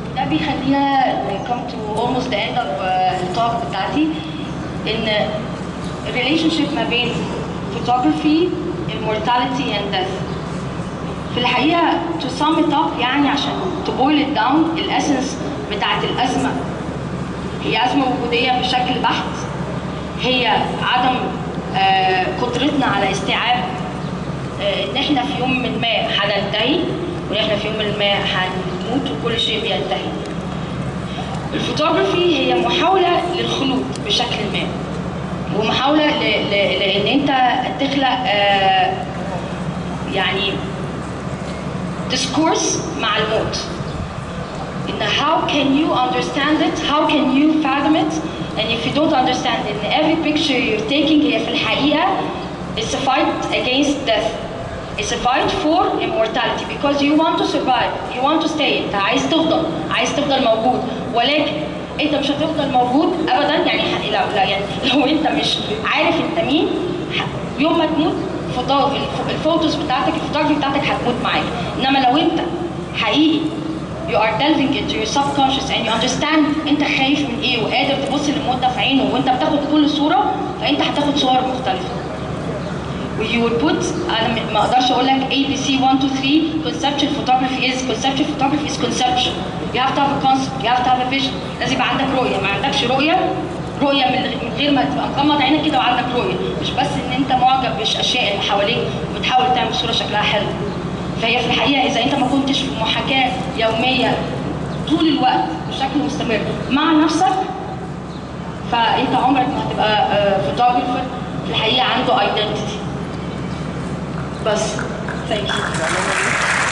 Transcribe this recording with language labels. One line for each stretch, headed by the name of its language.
Arabic: بيخلينا
English: come to almost the end of الtalk
Arabic: بتاعتي، ان
English: relationship ما بين photography, immortality and death.
Arabic: في الحقيقة
English: to sum it up
Arabic: يعني عشان
English: to boil it down،
Arabic: الاسنس بتاعت الأزمة هي أزمة وجودية بشكل بحت، هي عدم قدرتنا على استيعاب ان احنا في يوم من ما هننتهي، وان احنا في يوم من ما هنموت وكل شيء بينتهي. الفوتوغرافي هي محاولة للخلود بشكل ما، ومحاولة لأن أنت تخلق يعني ديسكورس مع الموت. إن
English: how can you understand it, how can you fathom it, and if you don't understand it, every picture you're taking
Arabic: هي في الحقيقة
English: it's a fight against death. It's a fight for immortality because you want to survive, you want to stay.
Arabic: أنت عايز تفضل موجود، ولكن أنت مش هتفضل موجود أبدا. يعني لو أنت مش عارف أنت مين، يوم ما تموت الفوتوز بتاعتك، الفوتوغرافي بتاعتك هتموت معاك. إنما لو أنت حقيقي
English: you are delving into your subconscious and you understand
Arabic: أنت خايف من إيه وقادر تبص للموت ده في عينه وأنت بتاخد كل صورة، فأنت هتاخد صور مختلفة.
English: You would put
Arabic: أنا ما أقدرش أقول لك
English: ABC 1 2 3 conceptual photography is conceptual. You have to have a concept, you have to have a vision.
Arabic: لازم يبقى عندك رؤية. ما عندكش رؤية من غير ما تبقى مغمض عينك كده وعندك رؤية، مش بس إن أنت معجب بالأشياء اللي حواليك وبتحاول تعمل صورة شكلها حلو. فهي في الحقيقة إذا أنت ما كنتش في محاكاة يومية طول الوقت بشكل مستمر مع نفسك، فأنت عمرك ما هتبقى فوتوغرافر في الحقيقة عنده identity. بس.
English: Thank you.